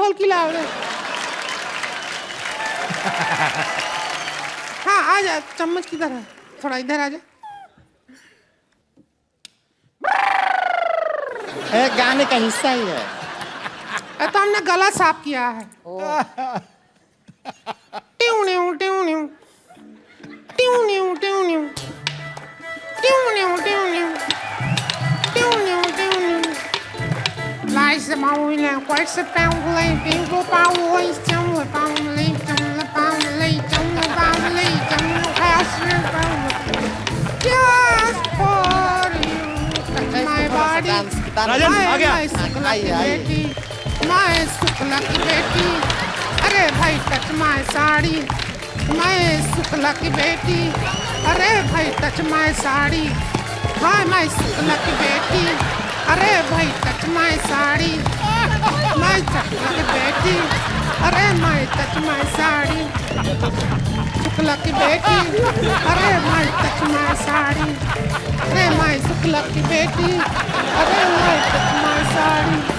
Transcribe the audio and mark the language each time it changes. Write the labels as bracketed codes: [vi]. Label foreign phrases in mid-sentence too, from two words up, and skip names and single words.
[hi] ए प्रोडक्शन ढोल की लाओ रे। हाँ आ जा, चम्मच किधर है? थोड़ा इधर आ जा। गाने का हिस्सा ही है। तो हमने गला साफ किया है। ट्यूं न्यू ट्यूं न्यू ट्यूं न्यू ट्यूं न्यू ट्यूं न्यू ट्यूं न्यू ट्यूं न्यू ट्यूं न्यू लाइस माउले क्वाइस पाउले पिंगो पाउले चम पाउले [en] passion just for you my body [hi] राजन आ गया। मैं शुक्ला की बेटी, अरे भाई [en] touch my [hi] साड़ी, मैं शुक्ला की बेटी, अरे भाई [en] touch my [hi] साड़ी, हाँ मैं शुक्ला की बेटी, अरे भाई [en] touch my [hi] साड़ी, मैं शुक्ला की बेटी, अरे मैं [en] touch my [hi] साड़ी, शुक्ला की बेटी, अरे मैं [en] touch my [hi] साड़ी, अरे मैं शुक्ला की बेटी, अरे मैं टच माय साड़ी।